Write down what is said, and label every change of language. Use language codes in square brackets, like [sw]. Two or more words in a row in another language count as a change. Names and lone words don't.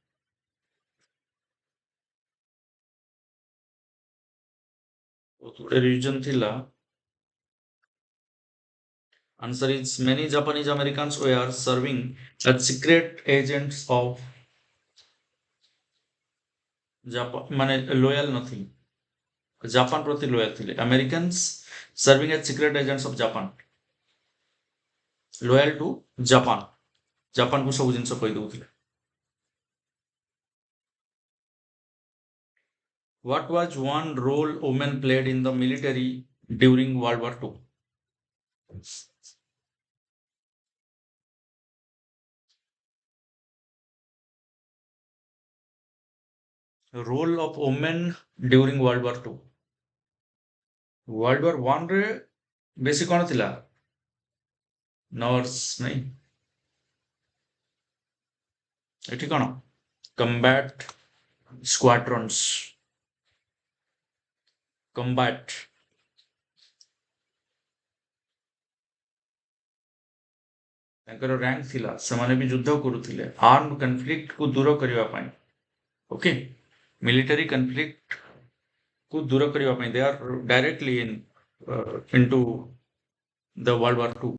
[or] ଗୋଟେ reason ଥିଲା. [en] Answer is many Japanese Americans were serving as secret agents of Japan. [or] ମାନେ loyal ନଥିଲେ. ଜାପାନ ପ୍ରତି loyal ଥିଲେ. [en] Americans serving as secret agents of Japan. Loyal to Japan. [or] ଜାପାନକୁ ସବୁ ଜିନିଷ କହିଦଉଥିଲେ. [en] What was one role women played in the military during World War II? Role of women during World War II. [or] World War One रे ବେଶୀ କଣ ଥିଲା? ନର୍ସ ନାଇଁ, ଏଠି କଣ? [en] Combat squadrons. Combat. [or] ତାଙ୍କର rank ଥିଲା, ସେମାନେ ବି ଯୁଦ୍ଧ କରୁଥିଲେ [en] armed conflict [or] କୁ ଦୂର କରିବା ପାଇଁ. [en] Okay, military conflict [or] କୁ ଦୂର କରିବା ପାଇଁ [en] they are directly into the World War II.